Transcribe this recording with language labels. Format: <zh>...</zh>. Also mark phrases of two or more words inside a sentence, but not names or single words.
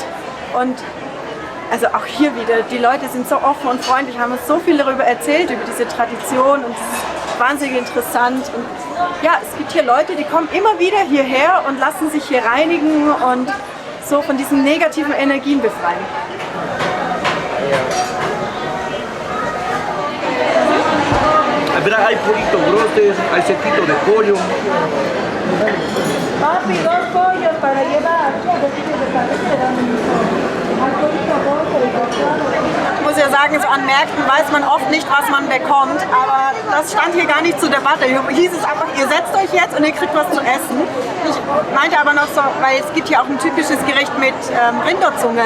<de>Und also auch hier wieder, die Leute sind so offen und freundlich, haben uns so viel darüber erzählt, über diese Tradition, und es ist wahnsinnig interessant. Und ja, es gibt hier Leute, die kommen immer wieder hierher und lassen sich hier reinigen und so von diesen negativen Energien befreien.</de> <es>Hay poquitos brotes, hay sequito de pollo. Papi, 2 pollos para llevar. 2 kilos de carne.</es> <de>Ich muss ja sagen, so an Märkten weiß man oft nicht, was man bekommt, aber das stand hier gar nicht zur Debatte. Hier hieß es einfach, ihr setzt euch jetzt und ihr kriegt was zu essen. Ich meinte aber noch so, weil es gibt hier auch ein typisches Gericht mit Rinderzunge.</de>